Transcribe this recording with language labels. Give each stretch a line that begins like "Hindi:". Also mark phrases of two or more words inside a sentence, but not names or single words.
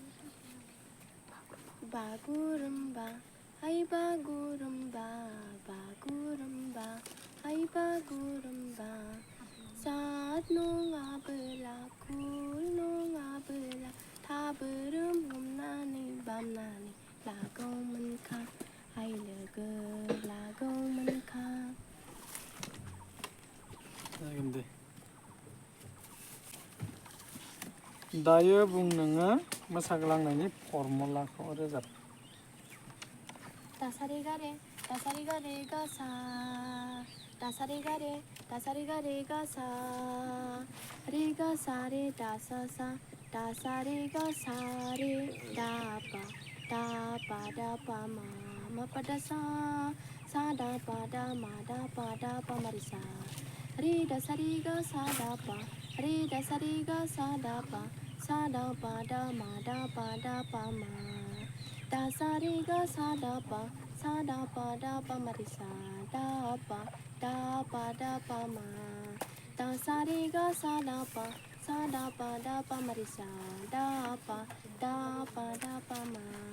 Bodo: बागुरुम्बा हाय बागुरुम्बा बागुरुम्बा हाय बागुरुम्बा जात नङाबोला खुल नङाबोला थाबोरोम हमनानै बामनानै लागौमोनखा हाय लोगो लागौमोनखा। जागोन दे। दायो बुं नोङो मोसाग्लांनायनि फरमुलाखौ रोजाब। दासा रे गा रे गा सा दासा रे गा रे गा सा रे गा सा रे दा सा सा दासा रे गा सा रे दा पा मा पा दा सा सा दा पा दा मा दा पा मा रे सा रे दा सा रे गा सा दा पा रे दा सा रे गा सा दा पा दा मा दा पा मा दा सा रे गा सा दा पा मा रे सा दा पा मा दा सा रे गा सा दा पा मा रे सा दा पा मा।